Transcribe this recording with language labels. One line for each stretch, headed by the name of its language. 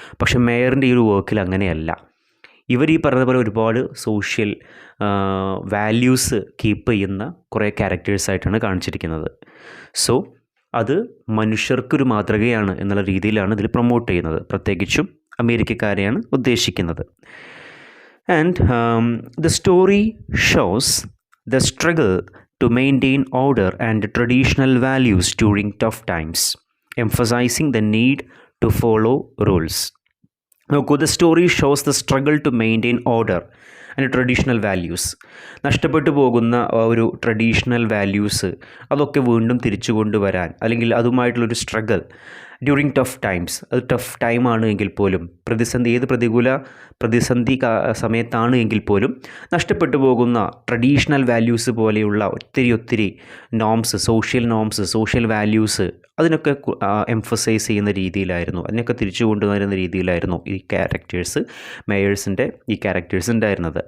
Malayalam: പക്ഷേ മേയറിൻ്റെ ഈ ഒരു വർക്കിൽ അങ്ങനെയല്ല. ഇവർ ഈ പറഞ്ഞ പോലെ ഒരുപാട് സോഷ്യൽ വാല്യൂസ് കീപ്പ് ചെയ്യുന്ന കുറേ ക്യാരക്ടേഴ്സായിട്ടാണ് കാണിച്ചിരിക്കുന്നത്. സോ അത് മനുഷ്യർക്കൊരു മാതൃകയാണ് എന്നുള്ള രീതിയിലാണ് ഇതിൽ പ്രൊമോട്ട് ചെയ്യുന്നത്. പ്രത്യേകിച്ചും അമേരിക്കക്കാരെയാണ് ഉദ്ദേശിക്കുന്നത്.
English: And the story shows the struggle to maintain order and traditional values during tough times, emphasizing the need to follow rules.
Malayalam: നോക്കൂ,
English: The story shows the struggle to maintain order and traditional values.
Malayalam: നഷ്ടപ്പെട്ടു പോകുന്ന ഒരു traditional values അതൊക്കെ വീണ്ടും തിരിച്ചു കൊണ്ടുവരാൻ, അല്ലെങ്കിൽ അതുമായിട്ടുള്ളൊരു
English: Struggle during tough times.
Malayalam: അത് ടഫ് ടൈമാണ് എങ്കിൽ പോലും, ഏത് പ്രതികൂല പ്രതിസന്ധി സമയത്താണ് എങ്കിൽ പോലും നഷ്ടപ്പെട്ടു പോകുന്ന ട്രഡീഷണൽ വാല്യൂസ് പോലെയുള്ള ഒത്തിരി നോംസ്, സോഷ്യൽ വാല്യൂസ് അതിനൊക്കെ എംഫസൈസ് ചെയ്യുന്ന രീതിയിലായിരുന്നു, അതിനൊക്കെ തിരിച്ചു കൊണ്ടുവരുന്ന രീതിയിലായിരുന്നു ഈ ക്യാരക്ടേഴ്സ്, മേയേഴ്സിൻ്റെ ഈ ക്യാരക്ടേഴ്സ് ഉണ്ടായിരുന്നത്.